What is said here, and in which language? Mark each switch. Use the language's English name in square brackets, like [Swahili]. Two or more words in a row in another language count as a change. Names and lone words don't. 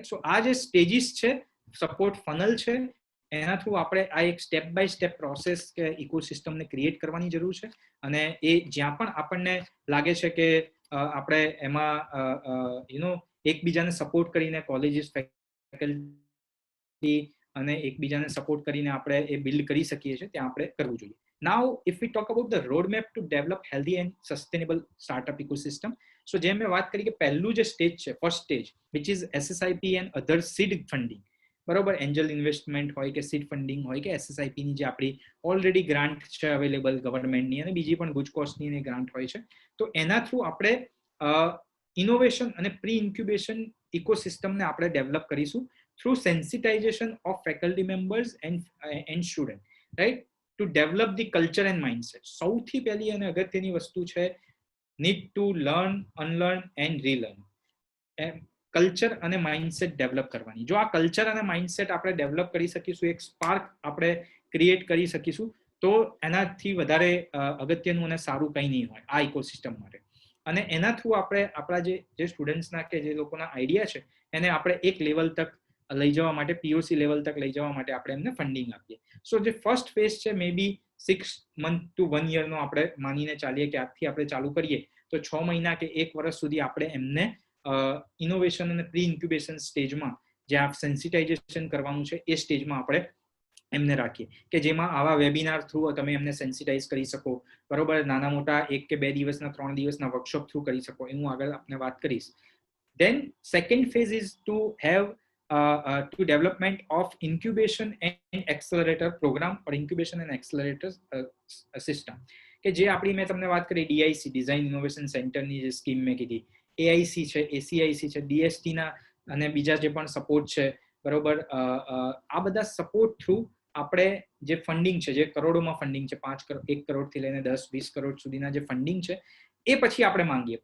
[Gujarati] સો આ જે સ્ટેજીસ છે, [English] support funnel [Gujarati] છે, એના થ્રુ આપણે આ એક [English] step by step process [Gujarati] કે ઇકોસિસ્ટમને ક્રિએટ કરવાની જરૂર છે. અને એ જ્યાં પણ આપણને લાગે છે કે આપણે એમાં એકબીજાને સપોર્ટ કરીને, કોલેજીસ, ફેકલ્ટી અને એકબીજાને સપોર્ટ કરીને આપણે એ બિલ્ડ કરી શકીએ છીએ, ત્યાં આપણે કરવું જોઈએ. [English] Now, if we talk about the roadmap to develop healthy and sustainable startup ecosystem, so [Gujarati] જેમ મેં વાત કરી કે પહેલું જે સ્ટેજ છે, [English] first stage, which is SSIP and other seed funding, [Gujarati] બરોબર, [English] angel investment [Gujarati] હોય કે [English] seed funding [Gujarati] હોય કે SSIP ની જે આપણી [English] already grant [Gujarati] છે અવેલેબલ ગવર્મેન્ટની, અને બીજી પણ ગુજકોસ્ટની ગ્રાન્ટ હોય છે. તો એના થ્રુ આપણે ઇનોવેશન અને [English] pre incubation [Gujarati] ઇકોસિસ્ટમને આપણે ડેવલપ કરીશું [English] through sensitization of faculty members and student, right, to develop the culture and mindset. [Gujarati] સૌથી પહેલી અને અગત્યની વસ્તુ છે, [English] need to learn, unlearn and relearn. [Gujarati] કલ્ચર અને માઇન્ડસેટ ડેવલપ કરવાની. જો આ કલ્ચર અને માઇન્ડસેટ આપણે ડેવલપ કરી શકીશું, એક સ્પાર્ક આપણે ક્રિએટ કરી શકીશું, તો એનાથી વધારે અગત્યનું અને સારું કંઈ નહીં હોય આ ઇકોસિસ્ટમ માટે. અને એના થ્રુ આપણે આપણા જે સ્ટુડન્ટ્સના કે જે લોકોના આઈડિયા છે એને આપણે એક લેવલ તક લઈ જવા માટે, POC લેવલ તક લઈ જવા માટે આપણે એમને ફંડિંગ આપીએ. સો જે ફર્સ્ટ ફેઝ છે, [English] may be 6 month to 1 year [Gujarati] નો આપણે માનીને ચાલીએ કે આજથી આપણે ચાલુ કરીએ તો 6 મહિના કે 1 વર્ષ સુધી આપણે એમને ઇનોવેશન અને [English] pre incubation [Gujarati] સ્ટેજમાં, જ્યાં સેન્સિટાઇઝેશન કરવાનું છે, એ સ્ટેજમાં આપણે એમને રાખીએ, કે જેમાં આવા વેબિનાર થ્રુ તમે એમને સેન્સિટાઇઝ કરી શકો, બરોબર, નાના મોટા 1 કે 2 દિવસના 3 દિવસના વર્કશોપ થ્રુ કરી શકો, એ હું આગળ આપને વાત કરીશ. [English] Then second phase is to have to development of incubation and accelerator program or incubation and accelerator system, [Gujarati] કે જે આપણી મેં તમને વાત કરી ડીઆઈસી [English] design innovation [Gujarati] સેન્ટરની જે સ્કીમ મેં કીધી, એઆઈસી છે, એસીઆઈસી છે, ડીએસટીના અને બીજા જે પણ સપોર્ટ છે, બરોબર, આ બધા સપોર્ટ થ્રુ આપણે જે ફંડિંગ છે, જે કરોડોમાં ફંડિંગ છે, 5 કરોડ 1 કરોડથી લઈને 10-20 કરોડ સુધીના જે ફંડિંગ છે એ પછી આપણે માંગીએ.